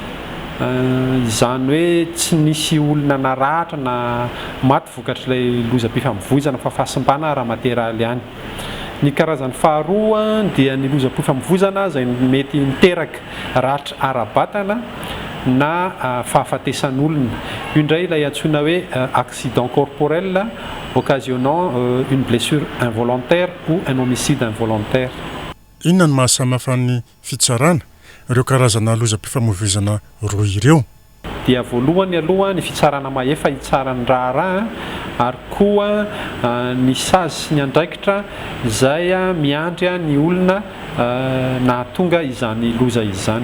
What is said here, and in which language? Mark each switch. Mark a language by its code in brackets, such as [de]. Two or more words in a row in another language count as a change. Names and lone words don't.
[mg] Izany hoe tsy nisy olona naratra na maty vokatry ilay lozam-pifamoivoizana fa fahasimbana raha materaly ihany. Ny karazany faharoa dia ny lozam-pifamoivoizana izay mety miteraka ratra ara-batana na fahafatesan'olona. Io indray ilay antsoina hoe [fr] accident corporel occasionnant une blessure involontaire ou un homicide involontaire. [mg] Inona ny mahasamihafa ny fitsarana ireo karazana lozam-pifamoivoizana roa ireo? Dia voalohany aloha ny fitsarana maefa hitsarany raharaha ary koa ny sazy sy ny andraikitra izay miandry ny olona nahatonga izany loza izany.